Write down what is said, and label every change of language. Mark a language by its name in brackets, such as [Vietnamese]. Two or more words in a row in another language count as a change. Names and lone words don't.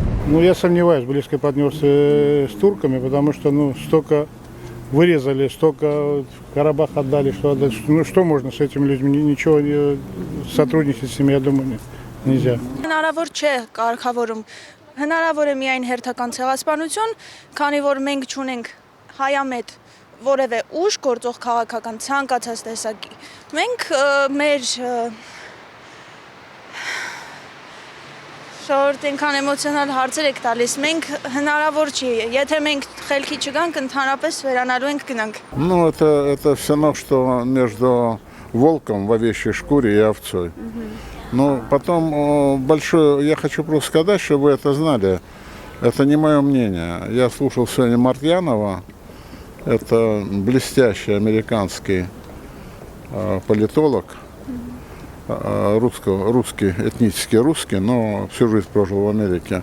[Russian] Ну, я сомневаюсь в близкой партнерстве с турками, потому что, ну, столько вырезали, столько Карабах отдали, что отдали. Ну, что можно с этими людьми? Ничего, сотрудничать с ними, я думаю, нельзя. [Armenian] Հնարավոր չէ կարգավորում։ Հնարավոր է միայն հերթական ցեղասպանություն, քանի որ մենք չունենք հայամետ որևէ ուժ գործող քաղաքական ցանկացած տեսակի։ Մենք մեր շորտ ինքան էմոցիոնալ հարցեր եք տալիս։ Մենք հնարավոր չի, եթե մենք խելքի չգանք, ընդհանրապես վերանալու ենք գնանք։ [Russian] Ну, это все равно, что между волком в овечьей шкуре и овцой. Ну, потом я хочу просто сказать, чтобы вы это знали, это не мое мнение. Я слушал сегодня Мартьянова, это блестящий американский политолог, русский, этнически русский, но всю жизнь прожил в Америке.